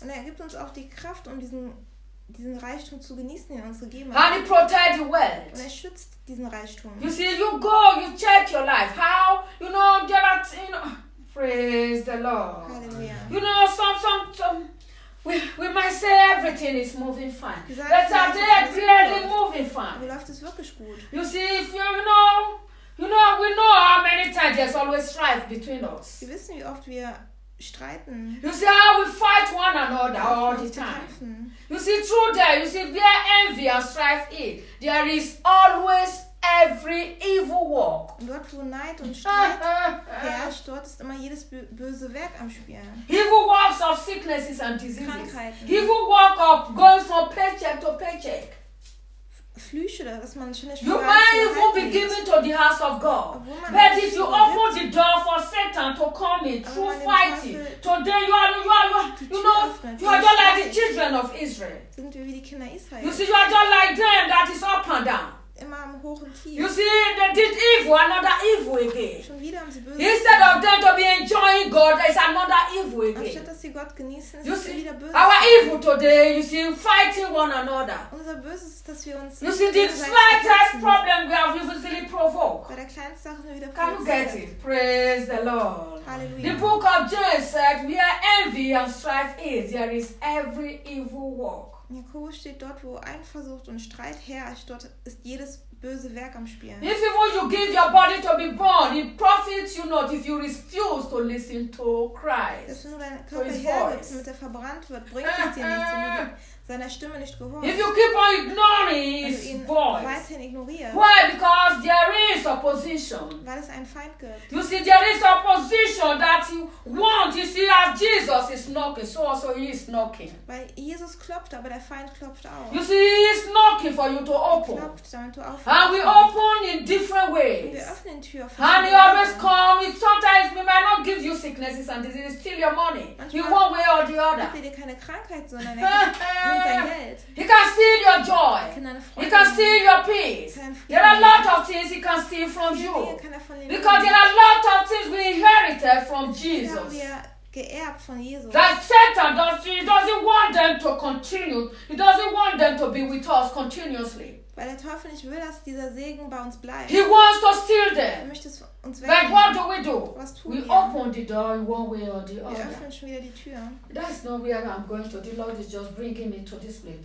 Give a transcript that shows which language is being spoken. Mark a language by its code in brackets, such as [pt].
[de] Und er gibt uns auch die Kraft, um diesen Reichtum zu genießen, den er uns gegeben hat. [en] And he protects the wealth. [de] Und er schützt diesen Reichtum. [en] You see, you go, you check your life. How, you know, there are, you know, praise the Lord. Hallelujah. You know, we might say everything is moving fine. Let's say they're really moving fine. [de] Wie läuft es wirklich gut? [en] You see, if you, you know, we know how many times there's always strife between us. [de] Wir wissen, wie oft wir streiten. [en] You see how we fight one another all the time. You see, through there, you see, where envy and strife is, there is always every evil work. [de] Dort, wo Neid und Streit herrscht, dort ist immer jedes böse Werk am Spiel. [en] Evil works of sicknesses and diseases. [de] Krankheiten. [en] Evil work of going from paycheck to paycheck. [de] Flüche, dass man schon nicht [en] you might even be given to the house of God. But if you open the door for Satan to come in through fighting, today you are just like the children of Israel. [de] Sind wir wie die Kinder Israel. [en] You see, you are just like them that is up and down. [de] Immer am hoch und tief. [en] You see, they did evil, another evil again. [de] Schon wieder haben sie böse. [en] Instead of them to be enjoying God, there is another evil again. [de] Anstatt dass sie Gott genießen, ist [en] you see, [de] wieder böse. [en] Our evil today, you see, fighting one another. [de] Unser Böses ist, dass wir uns. [en] You see, the slightest problem we have usually provoked. [de] Bei der kleinsten Sache sind wir wieder provoziert. [en] Can you get it? Praise the Lord. Hallelujah. The book of James said, where envy and strife is, there is every evil work. [de] Jakobus steht dort, wo Eifersucht und Streit herrscht, dort ist jedes böse Werk am Spielen. [en] If even you give your body to be born, it profits you not if you refuse to listen to Christ. [de] Dass nur dein Körper hergibt, damit er verbrannt wird, bringt es dir nichts, wenn du seiner Stimme nicht gehörst. [en] If you keep on ignoring his voice, [de] weiterhin ignorierst. [en] Why? Because there is opposition. [de] Weil es einen Feind gibt. [en] You see, there is opposition that you want. You see, as Jesus is knocking, so also he is knocking. [de] Weil Jesus klopft, aber der Feind klopft auch. [en] You see, he is knocking for you to open. [de] Klopft, damit du [en] and we open in different ways. [de] Wir öffnen Tür auf [en] and he always comes. Sometimes we might not give you sicknesses and diseases, steal your money. [de] Manchmal [en] in one way or the other. [de] Gibt er dir keine Krankheit, sondern nimmt dein Geld. [en] He can steal your joy. He can steal your peace. There are a lot of things he can steal from you. Because there are a lot of things we inherited from Jesus. [de] Geerbt von Jesus. [en] That Satan doesn't want them to continue. He doesn't want them to be with us continuously. [de] Weil der Teufel nicht will, dass dieser Segen bei uns bleibt. [en] He wants to steal them. [de] Er möchte es uns wegnehmen. [en] But what do we do? [de] Was tun wir? [en] We open the door in one way or the other. [de] Wir öffnen schon wieder die Tür. [en] That's not where I'm going to. The Lord is just bringing me to this place.